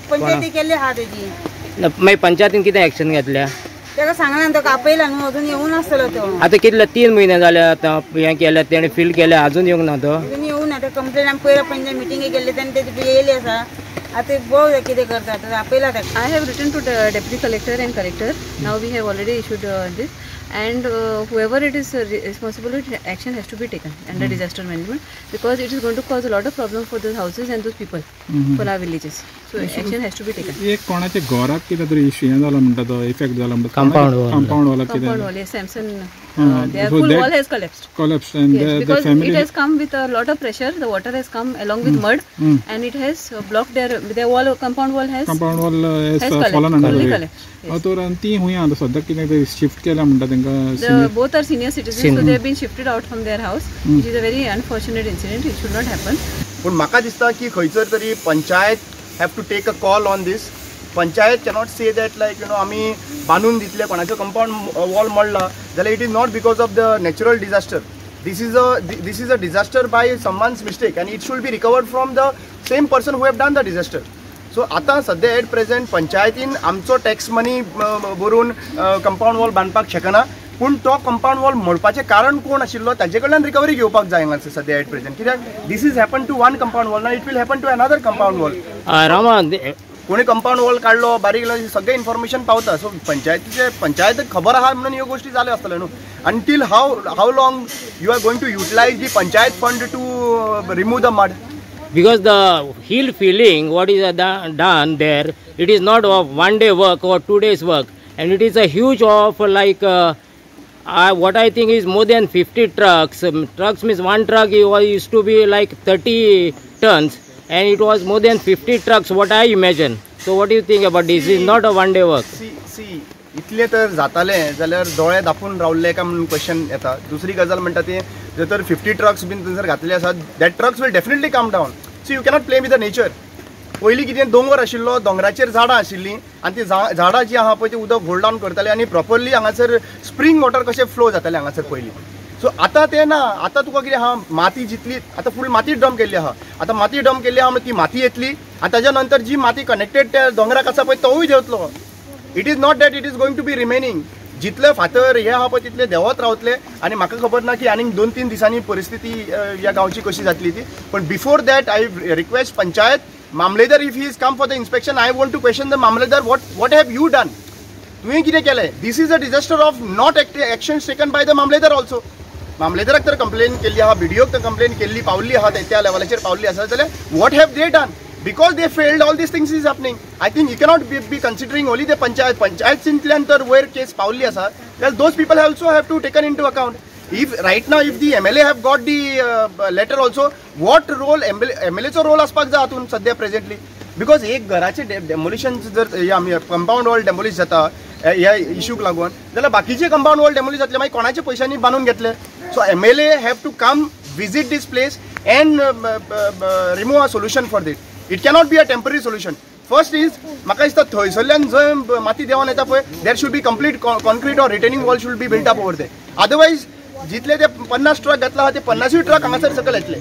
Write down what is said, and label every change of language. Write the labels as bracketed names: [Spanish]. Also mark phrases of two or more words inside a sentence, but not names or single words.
[Konkani] पंचायती केल्ली आहा तेजी. मागीर पंचायतीन कितें एक्शन घेतल्या? तेका सांगना तो आपयला न्हू, अजून येवून आसतलो तो. आता कितले 3 महिने जाले आता हें केल्या तेणे फील केल्या अजून येवंक ना तो? अजून येवूं ना. ते कंप्लेंट आमी पयल्या पंचायत मिटिंगे केल्ली तेन्ना तेजी येयली आसा. आता बघ कितें करता आपयला तेका. [English] I have written to the deputy collector and collector. Now we have already issued this. And whoever it is responsible, action has to be taken under disaster management because it is going to cause a lot of problem for those houses and those people for our villages. So action has to be taken. [Konkani] एक कोणाचे घराक कितें तरी इश्यू जाला म्हणटा तो इफेक्ट जाला म्हणटा कंपाऊंड वाला कितें [English] Compound wall, yes, Samson. Their full wall has collapsed and yes, the because family it has come with a lot of pressure. The water has come along with mud and it has blocked their wall. Compound wall has fallen under the weight. [Konkani] तर ती हुंय आता सद्या कितें तरी शिफ्ट केला म्हणटा तांकां. [English] Both are senior citizens, so they have been shifted out from their house, which is a very unfortunate incident. It should not happen. [Konkani] पण म्हाका दिसता की खंयसर तरी पंचायत [English] have to take a call on this. पंचायत cannot say that like [Konkani] आमी बांदून दितले कोणाचो [English] compound wall [Konkani] मोडला जाल्यार [English] it is not because of the natural disaster. This is a disaster by someone's mistake and it should be recovered from the same person who have done the disaster. [Konkani] So आता सध्या [English] at present [Konkani] पंचायतीन आमचो [English] tax money [Konkani] भरून [English] compound wall [Konkani] बांदपाक शकना. पूण तो [English] compound wall [Konkani] मोडपाचें कारण कोण आशिल्लो ताजे कडल्यान रिकवरी घेवपाक जाय हांगासर सद्या [English] at present, [Konkani] कित्याक [English] this is happen to one compound wall [Konkani] ना [English] it will happen to another compound wall. [Konkani] रामा कोणी [English] compound wall [Konkani] काढलो बारीक सगळें इन्फॉर्मेशन पावता. सो पंचायत खबर आहा म्हणून ह्यो गोष्टी जाल्यो आसतल्यो न्हू. [English] until how long you are going to utilize the panchayat fund to remove the mud? Because the hill filling, what is done there, it is not of 1 day work or 2 days work, and it is a huge of like what I think is more than 50 trucks. Trucks means one truck used to be like 30 tons, and it was more than 50 trucks. What I imagine. So what do you think about this? Is not a 1 day work. See, [Konkani] इतले तर जातालें जाल्यार दोळे धापून रावल्ले काय म्हणून क्वेश्चन येता. दुसरी गजाल म्हणटा ती जर तर 50 ट्रक्स बीन थंयसर घातले आसात, [English] that trucks will definitely come down. so you cannot play with the nature. [Konkani] पयलीं कितें दोंगर आशिल्लो, दोंगराचेर झाडां आशिल्लीं आनी ती झाडां जी आहा पळय ती उदक [English] hold down [Konkani] करताले आनी प्रॉपरली हांगासर [English] spring water [Konkani] कशें फ्लो जातालें हांगासर पयलीं. सो आतां तें ना. आतां तुका कितें आहा, माती जितली आतां फूल माती डंप केल्ली आहा. आतां माती डंप केल्ली आहा ती माती येतली आनी ताज्या नंतर जी माती कनेक्टेड त्या दोंगराक आसा पळय तोवूय देंवतलो. [English] it is not that it is going to be remaining. [Konkani] जितले फातर हे आहा पळय तितले देंवत रावतले आनी म्हाका खबर ना की आनीक 2-3 दिसांनी परिस्थिती ह्या गांवची कशी जातली ती. [English] पण before that I request panchayat mamlatdar, if he is come for the inspection, I want to question the mamlatdar, what have you done? [Konkani] तुवें कितें केलें? [English] this is a disaster of not actions taken by the mamlatdar also. [Konkani] मामलेदाराक तर कंप्लेन केल्ली आहा, BDOक तर कंप्लेन केल्ली पावल्ली आहा, त्या लेवलाचेर पावल्ली आसा, जाल्यार [English] what have they done? Because they failed, all these things is happening. I think you cannot be considering only the panchayat [Konkani] चिंतल्यान तर वयर केस पावल्ली आसा, [English] well those people also have to taken into account. If right now if the MLA have got the letter also, what role MLA [Konkani] चो रोल आसपाक जाय हातून सद्या प्रेझेंटली? बिकॉज एक घराचे डेमोलिशन जर कंपाऊंड वॉल डेमोलिश जाता ह्या इश्यूक लागून, जाल्यार बाकीचे कंपाऊंड वॉल डेमोलिश जातले मागीर कोणाच्या पयशांनी बांदून घेतले. [English] so MLA have to come visit this place and remove a solution for this. It cannot be a temporary solution. First is [Konkani] म्हाका दिसता थंयसरल्यान जंय माती देंवन येता पळय, [English] there should be complete concrete or retaining wall should be built up over there. [Konkani] अदरवायज जितले ते 50 ट्रक घातला ते 50 ट्रक हांगासर सकयल येतले.